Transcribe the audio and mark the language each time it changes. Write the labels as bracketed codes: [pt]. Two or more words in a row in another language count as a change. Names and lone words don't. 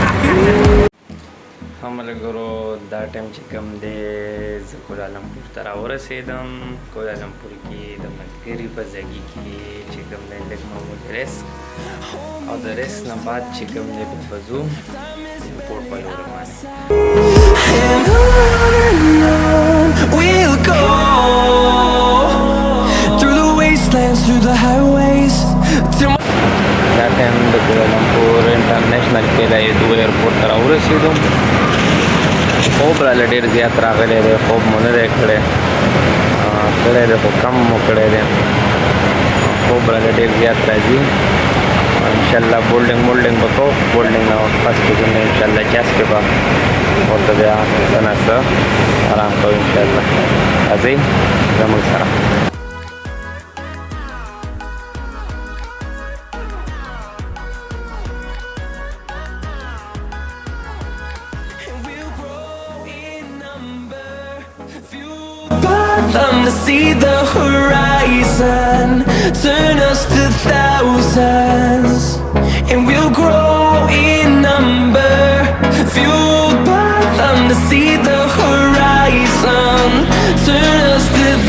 [ps] ښه ملګرو، دا ټایم چې کوم دی زه کوالالمپور ته راورسېدم. کوالالمپور کې د ملګري په ځایګي کې چې کوم دی لږ معمول ریسک او د ریسک نه بعد چې کوم دی بیا به ځو ایرپورټ په لور باندې. [en] And on we'll go through the wastelands, through the highways till [ps] دا ټایم د کوالالمپور انټرنیشنل کې د ایدو ایرپورټ ته راورسېدو. خوب راله ډېر زیات راغلی دی، خوب مو نه دی کړی دی خو کم مو کړی دی. خوب راله ډېر زیات راځي. انشاءالله بولډنګ به کوو، بولډنګ نه پس کې ځو انشاءالله چاس کې به ورته بیا څه نه څه آرام کوو. انشاءالله راځئ زموږ سره. [en] them to see the horizon, turn us to thousands, and we'll grow in number, fueled by them to see the horizon, turn us to